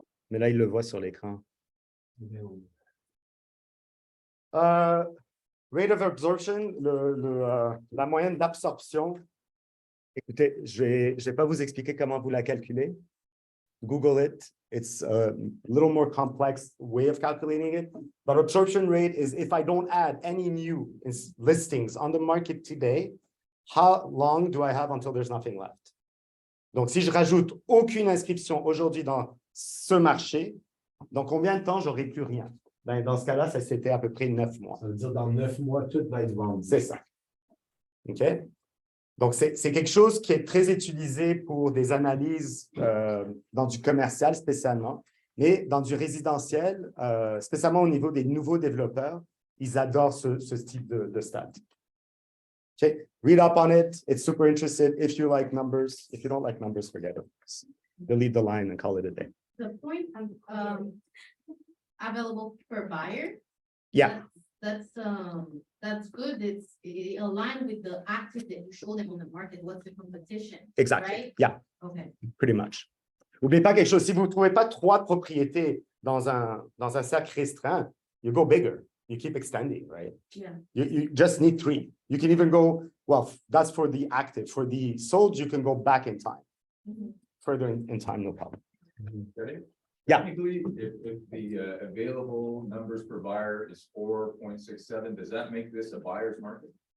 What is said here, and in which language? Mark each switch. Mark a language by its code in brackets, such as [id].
[fr] Mais là, il le voit sur l'écran. [en] Rate of absorption, [fr] la moyenne d'absorption. Écoutez, je vais pas vous expliquer comment vous la calculez. [en] Google it. It's a little more complex way of calculating it. But absorption rate is if I don't add any new listings on the market today, how long do I have until there's nothing left? [fr] Donc, si je rajoute aucune inscription aujourd'hui dans ce marché, dans combien de temps j'aurai plus rien? Ben, dans ce cas-là, ça c'était à peu près 9 mois. Ça veut dire dans 9 mois, tout va être vendu. C'est ça. OK? Donc, c'est quelque chose qui est très utilisé pour des analyses dans du commercial spécialement, mais dans du résidentiel, spécialement au niveau des nouveaux développeurs, ils adorent ce type de stats. [en] Okay. Read up on it. It's super interesting if you like numbers. If you don't like numbers, forget it. Delete the line and call it a day. The point available per buyer. Yeah. That's good. It's aligned with the active that you show them on the market. What's the competition? Exactly. Right? Yeah. Okay. Pretty much. [fr] N'oubliez pas quelque chose. Si vous ne trouvez pas 3 propriétés dans un cercle restreint, [en] you go bigger. You keep extending, right? Yeah. You just need 3. You can even go, well, that's for the active. For the sold, you can go back in time. Further in time, no problem. Ready? Yeah. Technically, if the available numbers per buyer is 4.67, does that make this a buyer's market?